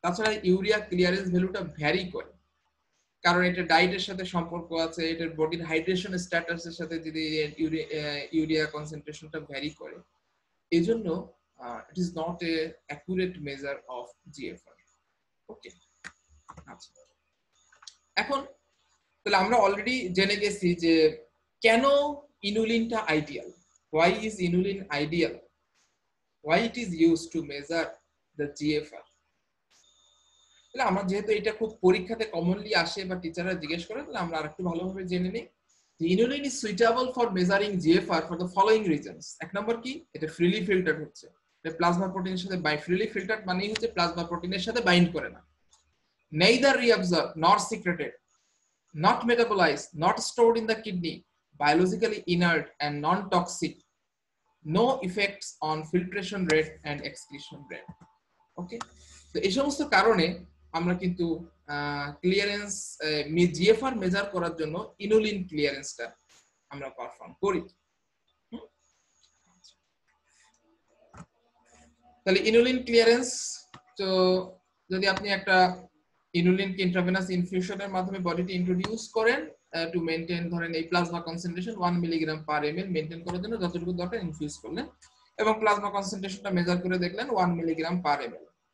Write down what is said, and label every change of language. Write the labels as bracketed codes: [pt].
[bn] তাছাড়া urea clearance ভ্যালুটা vary করে, কারণ এটা ডায়েটের সাথে সম্পর্ক আছে, এটার বডির হাইড্রেশন স্ট্যাটাসের সাথে যদি ইউরিয়া কনসেন্ট্রেশনটা ভ্যারি করে, এজন্য [en] It is not a accurate measure of GFR. [bn] ওকে, আচ্ছা, এখন তাহলে আমরা অলরেডি জেনে গেছি যে কেন ইনুলিনটা ideal. [en] Why is inulin ideal? Why it is used to measure the GFR? [bn] তাহলে আমরা যেহেতু এটা খুব পরীক্ষাতে কমনলি আসে বা টিচাররা জিজ্ঞেস করে, তাহলে আমরা আরেকটু ভালোভাবে জেনে নিই। [en] Inulin is suitable for measuring GFR for the following reasons. [bn] এক নম্বর কি, এটা ফ্রিলি ফিল্টার হচ্ছে, এটা প্লাজমা প্রোটিনের সাথে ফ্রিলি ফিল্টার্ড মানেই হচ্ছে প্লাজমা প্রোটিনের সাথে বাইন্ড করে না। [en] Neither reabsorb nor secreted, not metabolized, not stored in the kidney, biologically inert and non-toxic, no effects on filtration rate and excretion rate. [bn] ওকে, তো এই সমস্ত কারণে আমরা কিন্তু ক্লিয়ারেন্স জিএফআর মেজার করার জন্য ইনুলিন ক্লিয়ারেন্সটা আমরা পারফর্ম করি। তাহলে ইনুলিন ক্লিয়ারেন্স, তো যদি আপনি একটা ইনুলিনকে ইন্ট্রাভেনাস ইনফিউশনের মাধ্যমে বডিতে ইন্ট্রোডিউস করেন টু মেইনটেইন, ধরেন এই plasma concentration 1 milligram per ML maintain করার জন্য যতটুকু দরকার ইনফিউজ করলেন, এবং প্লাজমা কনসেন্ট্রেশনটা মেজার করে দেখলেন 1 মিলিগ্রাম পার এমএল।